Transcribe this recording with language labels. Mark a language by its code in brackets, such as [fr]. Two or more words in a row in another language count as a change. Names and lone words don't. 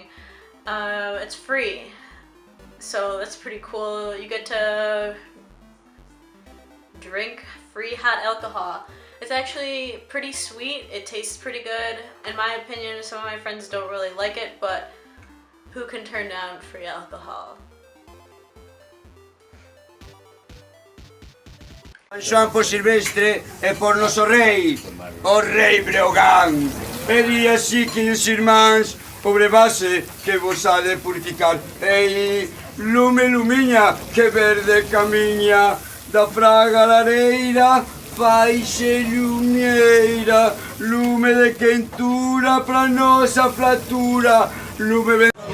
[en] It's free, so that's pretty cool. You get to drink free hot alcohol. It's actually pretty sweet. It tastes pretty good. In my opinion, some of my friends don't really like it, but who can turn down free alcohol? [gl] Xoan por Silvestre e por noso rei, o rei Breogán. Pedi así que os irmáns pobre base que vos ha de purificar. Ei, lume lumiña, que verde camiña, da fraga lareira, faixe lumeira, lume de quentura pra nosa fratura, lume...